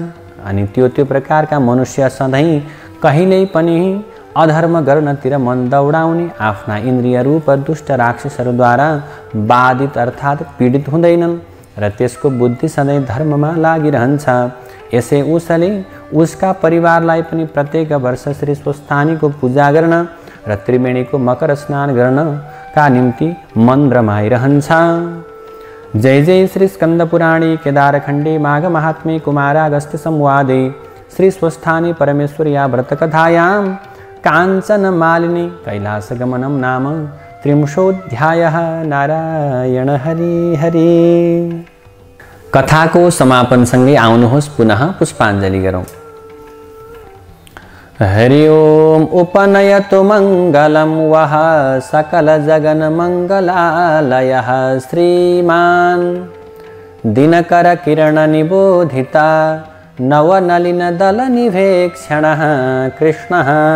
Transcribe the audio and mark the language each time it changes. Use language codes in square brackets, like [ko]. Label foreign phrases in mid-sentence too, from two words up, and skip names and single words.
[ne] अनि त्यो प्रकारका मनुष्य सधैँ कहिल्यै पनि अधर्म गर्नतिर मन दौडाउने, आफ्ना इन्द्रिय रूप दुष्ट राक्षसहरूद्वारा बाधित अर्थात् पीडित हुँदैनन् र त्यसको बुद्धि सधैँ धर्ममा लागिरहन्छ। यसै उसले उसका परिवारलाई पनि प्रत्येक वर्ष श्री स्वस्थानीको पूजा गर्न र त्रिवेणीको मकर स्नान गर्नका निम्ति मन रमाइरहन्छ। [sa] जय जय श्री स्कंद पुराणे केदारखण्डे माघ महात्म्ये कुमारागस्त्य संवादे श्री स्वस्थानी परमेश्वर्या व्रतकथायां कांचन मालिनी कैलास गमनम नाम त्रिंशोऽध्यायः। [ne] नारायण हरि हरि। कथाको समापनसँगै आउनुहोस् पुनः पुष्पाञ्जलि गरौँ। [sa] हरि ओम उपनयतु मङ्गलं वः सकल जगन मङ्गलालयः श्रीमान् दिनकर किरण निबोधिता नवनलिन दल निवेक्षणः कृष्णः